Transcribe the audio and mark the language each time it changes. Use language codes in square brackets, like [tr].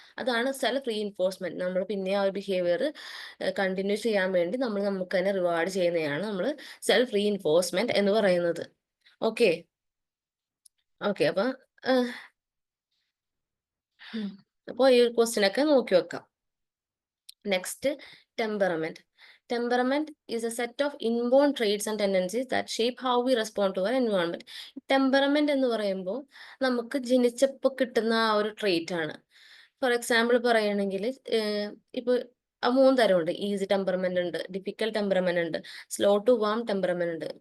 [ml] അതാണ് self reinforcement. നമ്മൾ പിന്നെ ആ ഒരു ബിഹേവിയർ കണ്ടിന്യൂ ചെയ്യാൻ വേണ്ടി നമ്മൾ നമുക്ക് തന്നെ റിവാർഡ് ചെയ്യുന്നതാണ് നമ്മൾ സെൽഫ് റീഇൻഫോഴ്സ്മെന്റ് എന്ന് പറയുന്നത്. ഓക്കെ ഓക്കെ അപ്പൊ ഈ ക്വസ്റ്റ്യൻ ഒക്കെ നോക്കി വെക്കാം. Next, temperament. [en] Temperament is a set of inborn traits and tendencies that shape how we respond to our environment. [ml] Temperament എന്ന് പറയുമ്പോൾ നമുക്ക് ജനിച്ചപ്പോൾ കിട്ടുന്ന ആ ഒരു ട്രേറ്റ് ആണ്. ഫോർ എക്സാമ്പിൾ പറയുകയാണെങ്കിൽ ഇപ്പോൾ 3 തരമുണ്ട്. ഈസി ടെമ്പറമെന്റ് ഉണ്ട്, ഡിഫിക്കൽട്ട് ടെമ്പറമെന്റ് ഉണ്ട്, സ്ലോ ടു വാം ടെമ്പറമെന്റ് ഉണ്ട്.